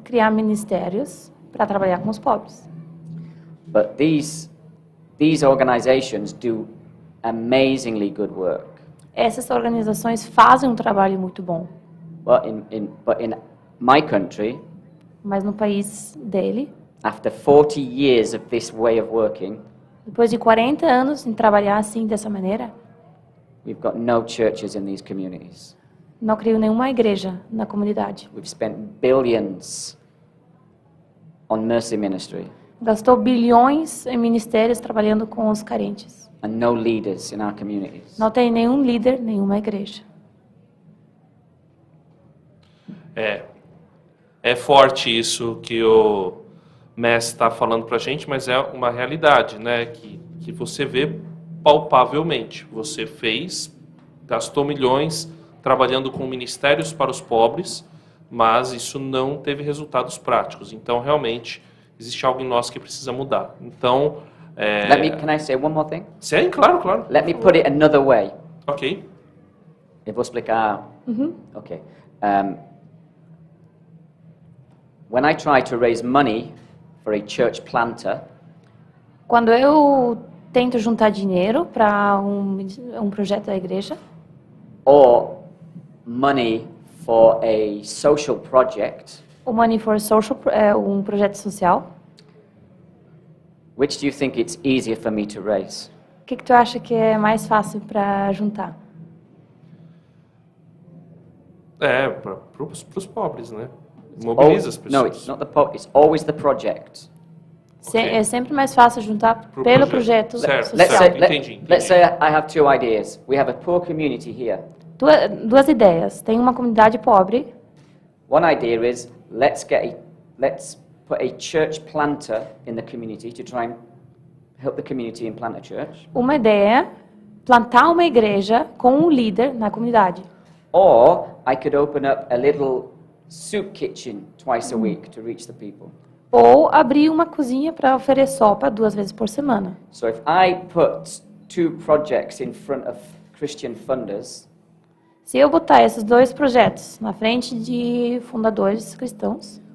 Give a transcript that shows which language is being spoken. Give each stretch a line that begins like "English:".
Portuguese: Criar ministérios para trabalhar com os pobres.
English: But these organizations do amazingly good work.
Portuguese: Essas organizações fazem um trabalho muito bom,
English: But in my country,
Portuguese: mas no país dele,
English: after 40 years of this way of working,
Portuguese: depois de 40 anos em trabalhar assim, dessa maneira,
English: we've got no churches in these communities.
Portuguese: não criou nenhuma igreja na comunidade.
English: We've spent billions on mercy ministry
Portuguese: Gastou bilhões em ministérios trabalhando com os carentes.
English: and no leaders in our communities.
Portuguese: Não tem nenhum líder, nenhuma igreja. É forte isso que o Messi está falando para a gente, mas é uma realidade, né? Que você vê palpavelmente. Você gastou milhões trabalhando com ministérios para os pobres, mas isso não teve resultados práticos. Então, realmente, existe algo em nós que precisa mudar. Então,
English: Can I say one more thing?
Portuguese: sim, claro.
English: Let me put it another way. Ok.
Portuguese: Eu vou explicar. Okay.
English: When I try to raise money for a church planter,
Portuguese: Quando eu tento juntar dinheiro para um projeto da igreja,
English: or money for a social project,
Portuguese: o
English: Money for Social
Portuguese: é um projeto social,
English: which do you think it's easier for me to raise?
Portuguese: o que tu acha que é mais fácil para juntar? Para os pobres, né? Mobiliza as pessoas.
English: No, it's not it's always the project.
Portuguese: É sempre mais fácil juntar Pro pelo projeto. Certo,
English: Let's
Portuguese: social.
English: say,
Portuguese: entendi.
English: let's say I have two ideas. We have a poor community here.
Portuguese: Duas ideias. Tem uma comunidade pobre.
English: One idea is let's put a church planter in the community to try and help the community and plant a church.
Portuguese: Uma ideia é plantar uma igreja com um líder na comunidade.
English: Or I could open up a little soup kitchen twice a week to reach the people.
Portuguese: Ou abrir uma cozinha para oferecer sopa 2 vezes por semana.
English: So if I put 2 projects in front of Christian funders,
Portuguese: Se eu botar esses 2 projetos na frente de fundadores cristãos,